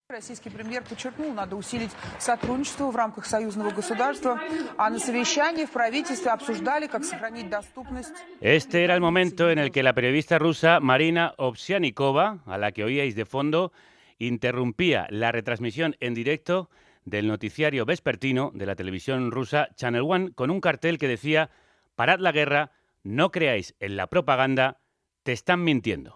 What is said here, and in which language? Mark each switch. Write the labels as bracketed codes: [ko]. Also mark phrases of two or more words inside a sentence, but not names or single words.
[ru] Российский премьер подчеркнул, надо усилить сотрудничество в рамках союзного государства, а на совещании в правительстве обсуждали, как сохранить доступность. [es] Este era el momento en el que la periodista rusa Marina Ovsyannikova, a la que oíais de fondo, interrumpía la retransmisión en directo del noticiario vespertino de la televisión rusa Channel One con un cartel que decía: «Parad la guerra, no creáis en la propaganda, te están mintiendo».